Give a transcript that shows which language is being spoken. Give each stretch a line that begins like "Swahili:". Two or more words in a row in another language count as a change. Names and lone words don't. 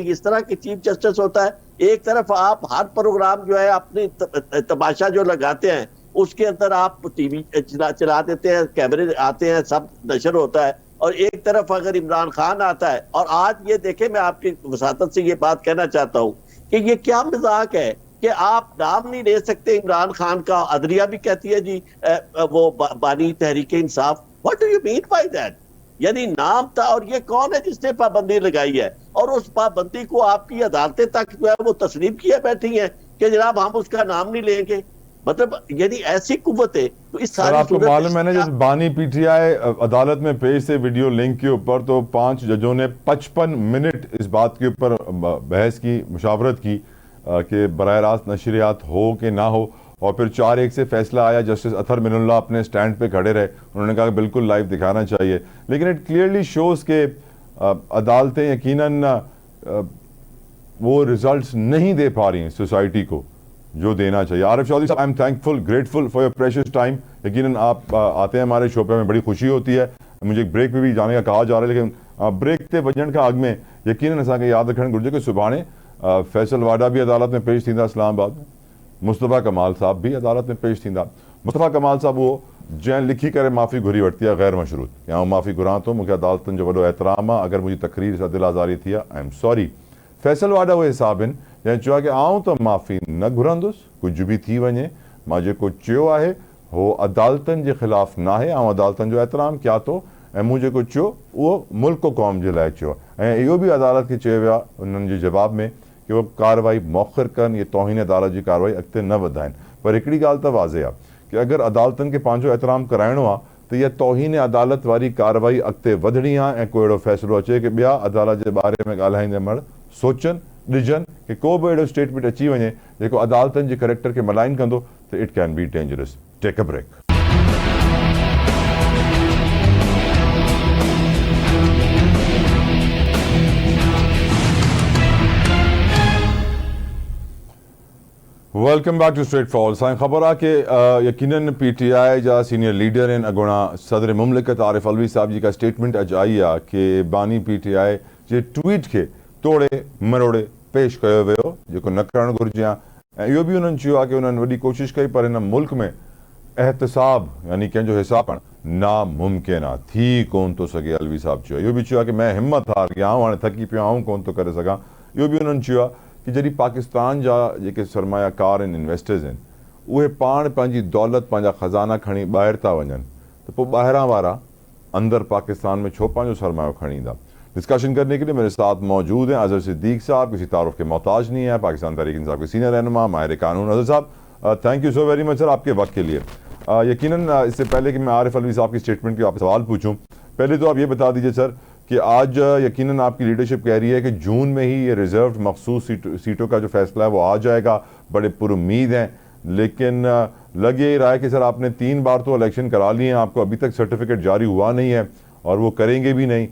Urdu: اس طرح کی چیف جسٹس ہوتا ہے۔ ایک طرف آپ ہر پروگرام جو ہے اپنی تماشا جو لگاتے ہیں اس کے اندر آپ ٹی وی چلا دیتے ہیں، کیمرے آتے ہیں، سب نشر ہوتا ہے، اور ایک طرف اگر عمران خان آتا ہے. اور آج یہ دیکھیں، میں آپ کی وساطت سے یہ بات کہنا چاہتا ہوں کہ یہ کیا مذاق ہے کہ آپ نام نہیں لے سکتے عمران خان کا. عدلیہ بھی کہتی ہے جی وہ بانی تحریک انصاف.
English: What do you mean by that?
Urdu: یعنی نام تھا، اور یہ کون ہے جس نے پابندی لگائی ہے اور اس پابندی کو آپ کی عدالتیں تک جو ہے وہ تسلیم کیے بیٹھی ہیں کہ جناب ہم اس کا نام نہیں لیں گے. مطلب یعنی ایسی قوت ہے۔ تو اس ساری آپ کو معلوم ہے نا، جب بانی پی ٹی آئی عدالت میں پیش سے ویڈیو لنک کے اوپر تو 5 ججوں نے 55 منٹ اس بات کے اوپر بحث کی، مشاورت کی کہ براہ راست نشریات ہو کہ نہ ہو، اور پھر 4-1 سے فیصلہ آیا. جسٹس اطہر من اللہ اپنے اسٹینڈ پہ کھڑے رہے، انہوں نے کہا بالکل لائیو دکھانا چاہیے. لیکن
English: it clearly shows
Urdu: کہ عدالتیں یقیناً وہ رزلٹس نہیں دے پا رہی ہیں سوسائٹی کو جو دینا چاہیے. عارف چوہدری صاحب,
English: I am thankful, grateful for your precious time.
Urdu: یقیناً آپ آتے ہیں ہمارے شو پہ، میں بڑی خوشی ہوتی ہے. مجھے بریک پہ بھی جانے کا کہا جا رہا ہے، لیکن
Sindhi: ब्रेक ते वजन का अग में यकीनन असांखे याद रखण घुरिजे कि सुभाणे
Urdu: فیصل واوڈا بھی عدالت میں پیش تھیندا اسلام آباد میں، مصطفیٰ کمال صاحب بھی عدالت میں پیش تھیندا.
Sindhi: मुस्तफ़ा कमाल साहब वो जंहिं लिखी करे माफ़ी घुरी वरिती आहे गैर मशरूत, या माफ़ी घुरां थो, मूंखे अदालतुनि जो वॾो एहतराम आहे, अगरि मुंहिंजी तकरीर सां दिल आज़ारी थी आहे,
English: I am sorry.
Sindhi: फैसल वाडा वो हिसाब आहिनि जंहिं चयो आहे कि आऊं त माफ़ी न घुरंदुसि कुझु बि थी वञे, मां जेको चयो आहे हो अदालतनि जे ख़िलाफ़ न आहे, ऐं अदालतनि जो एहतराम कयां थो ऐं मूं जेको चयो उहो मुल्क क़ौम जे लाइ चयो। ऐं इहो बि अदालत खे चयो वियो आहे उन्हनि जे जवाब में कि उहो कार्रवाई मौख़िर कनि, ये तौहीन अदालत जी कार्रवाई अॻिते न वधाइनि। पर हिकिड़ी ॻाल्हि त वाज़े आहे कि अगरि अदालतनि खे पंहिंजो एहतराम कराइणो आहे त इहा तौहीन अदालत वारी कार्रवाई अॻिते वधणी आहे ऐं को अहिड़ो फ़ैसिलो अचे कि ॿिया अदालत जे बारे में ॻाल्हाईंदे महिल सोचनि ॾिजनि कि को बि अहिड़ो स्टेटमेंट अची वञे जेको अदालतनि जे करेक्टर खे मलाइन कंदो त
English: it can be dangerous. Take a break. Welcome back to Straight Forward.
Sindhi: साईं ख़बर आहे कि यकीनन PTI जा सीनियर लीडर आहिनि। अॻोणा सदर मुमलिकत आरिफ अलवी साहब जी का स्टेटमेंट अॼु आई आहे कि बानी PTI जे ट्वीट खे तोड़े मरोड़े पेश कयो वियो जेको न करणु घुरिजे हा। ऐं इहो बि उन्हनि चयो आहे कि उन्हनि वॾी कोशिशि कई पर हिन मुल्क में एहतसाब यानी कंहिंजो हिसाब करणु नामुमकिन आहे, थी कोन थो सघे। अलवी साहब चयो, इहो बि चयो आहे कि
Urdu: میں ہمت ہار گیا
Sindhi: आऊं, हाणे थकी पियो आऊं, कोन थो करे सघां। इहो बि उन्हनि चयो आहे कि जॾहिं पाकिस्तान जा जेके सरमायाकार आहिनि, इन्वेस्टर्स आहिनि, उहे पाण पंहिंजी दौलत पंहिंजा ख़ज़ाना खणी ॿाहिरि था वञनि त पोइ ॿाहिरां वारा अंदर पाकिस्तान में छो पंहिंजो सरमायो खणी ईंदा।
Urdu: ڈسکشن کرنے کے لیے میرے ساتھ موجود ہیں اظہر صدیق صاحب، کسی تعارف کے محتاج نہیں ہے، پاکستان تحریک انصاف کے سینئر رہنما ماہر قانون. اظہر صاحب
English: thank you so very much sir
Urdu: آپ کے وقت کے لیے۔ یقیناً اس سے پہلے کہ میں عارف علوی صاحب کی اسٹیٹمنٹ کے آپ سوال پوچھوں، پہلے تو آپ یہ بتا دیجیے سر کہ آج یقیناً آپ کی لیڈرشپ کہہ رہی ہے کہ جون میں ہی یہ ریزرو مخصوص سیٹوں کا جو فیصلہ ہے وہ آ جائے گا، بڑے پرامید ہیں، لیکن لگ یہی رہا ہے کہ سر آپ نے 3 بار تو الیکشن کرا لیے ہیں، آپ کو ابھی تک سرٹیفکیٹ جاری ہوا نہیں ہے اور وہ کریں گے بھی نہیں.